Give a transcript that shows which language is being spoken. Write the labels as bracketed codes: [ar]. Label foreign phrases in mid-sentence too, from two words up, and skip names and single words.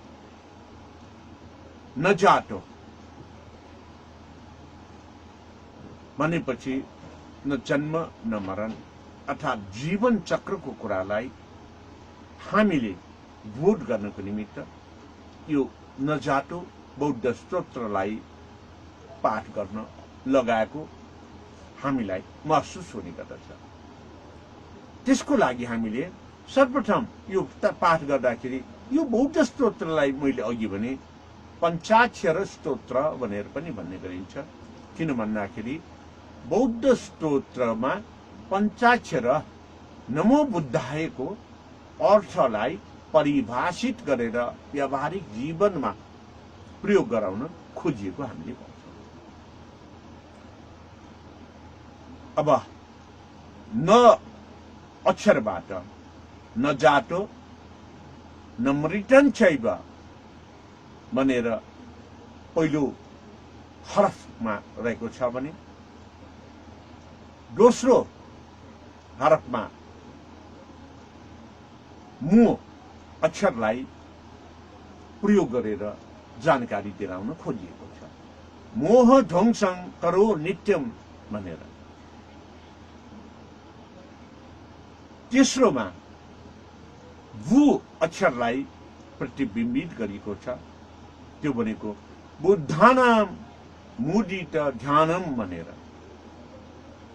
[ne] नजाटो भनेपछि न जन्म न मरण अर्थात जीवन चक्रको कुरालाई हामीले बोध गर्नको निमित्त यो नजाटो बौद्ध स्तोत्रलाई पाठ गर्न लगाएको हामीलाई महसुस हुने गर्दछ। त्यसको लागि हामीले सर्वप्रथम यो पाठ गर्दाखेरि यो बौद्ध स्तोत्रलाई मैले अघि भने पञ्चाक्षर स्तोत्र भनेर पनि भन्ने गरिन्छ। किन भन्दाखेरि बौद्ध स्तोत्रमा पञ्चाक्षर नमो बुद्धायको अर्थलाई परिभाषित गरेर व्यावहारिक जीवनमा प्रयोग गराउन खोजिएको हामीले पाउँछौं। अब न अक्षरबाट [sa] न जाटो न मृतन छैव [ne] भनेर पहिलो हरफमा रहेको छ भने दोस्रो हरफमा मु अक्षरलाई प्रयोग गरेर जानकारी दिलाउन खोजिएको छ। [sa] मोह ध्वंसं करो नित्यम भनेर। [ne] तेस्रोमा वु अक्षरलाई प्रतिबिम्बित गरिएको छ, त्यो भनेको [sa] बुद्धानाम मुदित ध्यानम [ne] भनेर।